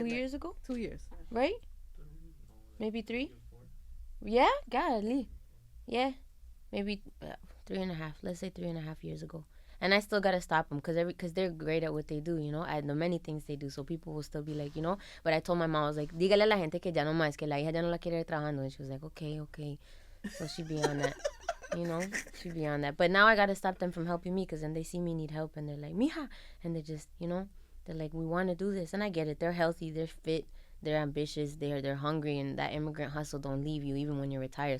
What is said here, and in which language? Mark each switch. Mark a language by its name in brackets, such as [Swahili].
[English] 2 years ago, 2 years. right? Maybe 3. Yeah, golly. Yeah, maybe 3.5. Let's say 3.5 years ago. And I still gotta stop them because they're great at what they do, you know, at the many things they do. So people will still be like, you know. But I told my mom, I was like, [Spanish] dígale a la gente que ya no más, que la hija ya no la quiere ir trabajando. [English] And she was like, okay. So she'd be on that, you know, she'd be on that. But now I gotta stop them from helping me because then they see me need help and they're like, mija, and they just, you know, they're like, we want to do this, and I get it. They're healthy, they're fit. They're ambitious, they're hungry, and that immigrant hustle don't leave you even when you're retired.